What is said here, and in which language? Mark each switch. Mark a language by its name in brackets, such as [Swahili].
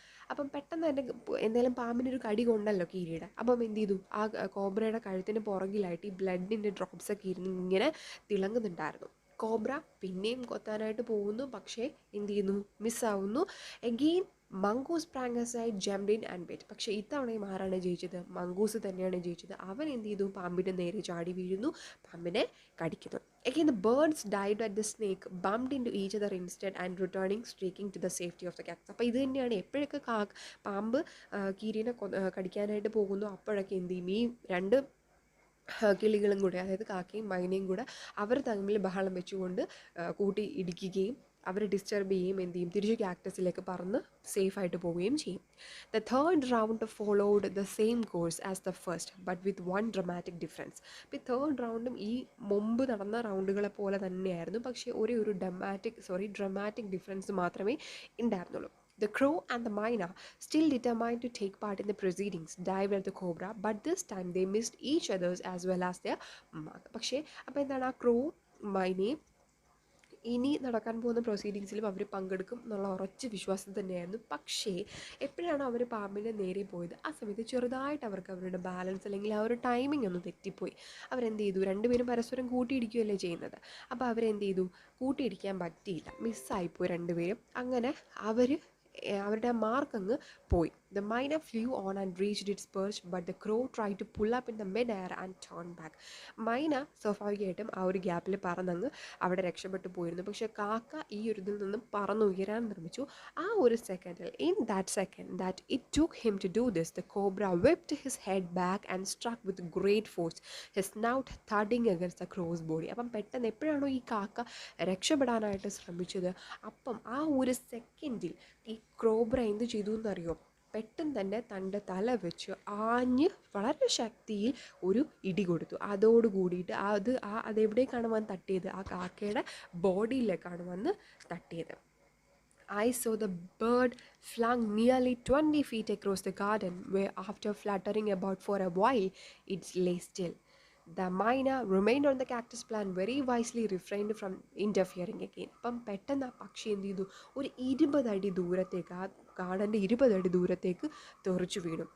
[Malayalam] അപ്പം പെട്ടെന്ന് തന്നെ എന്തായാലും പാമ്പിനൊരു കടി കൊണ്ടല്ലോ കീരിയുടെ. അപ്പം എന്ത് ചെയ്തു, ആ കോബ്രയുടെ കഴുത്തിന് പുറകിലായിട്ട് ഈ ബ്ലഡിൻ്റെ ഡ്രോപ്സൊക്കെ ഇരുന്ന് ഇങ്ങനെ തിളങ്ങുന്നുണ്ടായിരുന്നു. കോബ്ര പിന്നെയും കൊത്താനായിട്ട് പോകുന്നു, പക്ഷേ എന്ത് ചെയ്യുന്നു, മിസ്സാവുന്നു. Again [English] Mongoose sprang aside, jumped in and bit. [Malayalam] പക്ഷേ ഇത്തവണയും ആരാണ് ജയിച്ചത്? മംഗൂസ് തന്നെയാണ് ജയിച്ചത്. അവൻ എന്ത് ചെയ്തു? പാമ്പിൻ്റെ നേരെ ചാടി വീഴുന്നു, പാമ്പിനെ കടിക്കുന്നു. [English] Again, the birds dived at the snake, bumped into each other instead and returning streaking to the safety of the cactus. [Malayalam] അപ്പോൾ ഇത് തന്നെയാണ് എപ്പോഴൊക്കെ പാമ്പ് കീരിനെ കടിക്കാനായിട്ട് പോകുന്നു അപ്പോഴൊക്കെ എന്ത് ചെയ്യും? ഈ രണ്ട് കിളികളും കൂടെ, അതായത് കാക്കയും മൈനയും കൂടെ അവർ തമ്മിൽ ബഹളം വെച്ചുകൊണ്ട് കൂട്ടി ഇടിക്കുകയും അവരെ ഡിസ്റ്റർബ് ചെയ്യുകയും എന്ത് ചെയ്യും? തിരിച്ച് കാക്ടസിലേക്ക് പറന്ന് സേഫായിട്ട് പോവുകയും ചെയ്യും. [English] The third round followed the same course as the first but with one dramatic difference. [Malayalam] അപ്പോൾ ഈ തേർഡ് റൗണ്ടും ഈ മുമ്പ് നടന്ന റൗണ്ടുകളെ പോലെ തന്നെയായിരുന്നു, പക്ഷേ ഒരു ഡ്രമാറ്റിക് ഡിഫറൻസ് മാത്രമേ ഉണ്ടായിരുന്നുള്ളൂ. [English] The crow and the myna, still determined to take part in the proceedings, dived at the cobra, but this time they missed each other's as well as their mark. [Malayalam] പക്ഷേ അപ്പോൾ എന്താണ്, ആ ക്രോ മൈനയും ഇനി നടക്കാൻ പോകുന്ന പ്രൊസീഡിങ്സിലും അവർ പങ്കെടുക്കും എന്നുള്ള ഉറച്ച വിശ്വാസം തന്നെയായിരുന്നു. പക്ഷേ എപ്പോഴാണ് അവർ പാമ്പിൻ്റെ നേരെ പോയത്, ആ സമയത്ത് ചെറുതായിട്ട് അവർക്ക് അവരുടെ ബാലൻസ് അല്ലെങ്കിൽ ആ ഒരു ടൈമിംഗ് ഒന്ന് തെറ്റിപ്പോയി. അവരെന്ത് ചെയ്തു? രണ്ടുപേരും പരസ്പരം കൂട്ടിയിടിക്കുകയല്ലേ ചെയ്യുന്നത്. അപ്പോൾ അവരെന്ത് ചെയ്തു? കൂട്ടിയിടിക്കാൻ പറ്റിയില്ല, മിസ്സായിപ്പോയി രണ്ടുപേരും. അങ്ങനെ അവരുടെ മാർക്ക് അങ്ങ് പോയി. [English] The myna flew on and reached its perch, but the crow tried to pull up in the mid-air and turn back. [Malayalam] മൈന സ്വാഭാവികമായിട്ടും ആ ഒരു ഗ്യാപ്പിൽ പറന്നങ്ങ് അവിടെ രക്ഷപ്പെട്ടു പോയിരുന്നു. പക്ഷേ കാക്ക ഈ ഒരു ഇതിൽ നിന്നും പറന്നുയരാൻ നിർമ്മിച്ചു. ആ ഒരു സെക്കൻഡിൽ, [English] in that second that it took him to do this, the cobra whipped his head back and struck with great force, his snout thudding against the crow's body. [Malayalam] അപ്പം പെട്ടെന്ന് എപ്പോഴാണോ ഈ കാക്ക രക്ഷപ്പെടാനായിട്ട് ശ്രമിച്ചത്, അപ്പം ആ ഒരു സെക്കൻഡിൽ ഈ കോബ്ര എന്ത് ചെയ്തു എന്നറിയോ? പെട്ടെന്ന് തന്നെ തൻ്റെ തല വെച്ച് ആഞ്ഞ് വളരെ ശക്തിയിൽ ഒരു ഇടി കൊടുത്തു. അതോട് കൂടിയിട്ട് അതെവിടേക്കാണ് വന്ന് തട്ടിയത്? ആ കാക്കയുടെ ബോഡിയിലേക്കാണ് വന്ന് തട്ടിയത്. [English] I saw the bird flung nearly 20 feet across the garden, where after fluttering about for a while, it lay still. The myna remained on the cactus plant, very wisely refrained from interfering again. [Malayalam] അപ്പം പെട്ടെന്ന് ആ പക്ഷി എന്ത് ചെയ്തു? ഒരു 20 അടി ദൂരത്തേക്ക്, ആ ഗാർഡൻ്റെ 20 അടി ദൂരത്തേക്ക് തെറിച്ചു വീണു.